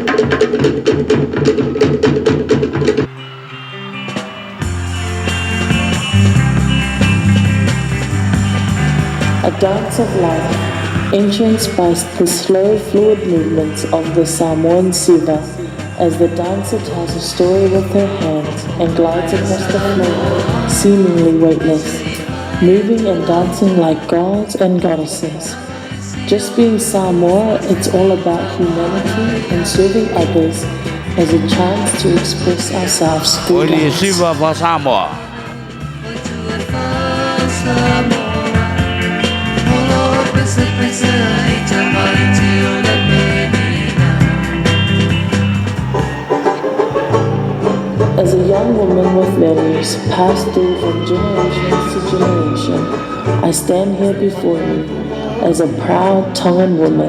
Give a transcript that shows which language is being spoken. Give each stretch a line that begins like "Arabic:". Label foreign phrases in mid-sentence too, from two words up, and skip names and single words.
English: A dance of life, entranced by the slow, fluid movements of the Samoan siva, as the dancer tells a story with her hands and glides across the floor, seemingly weightless, moving and dancing like gods and goddesses. Just being Samoa, it's all about humanity and serving others as a chance to express ourselves through dance.
Samoan: Siva va Samoa.
English: As a young woman with values passed through from generation to generation, I stand here before you as a proud Tongan woman.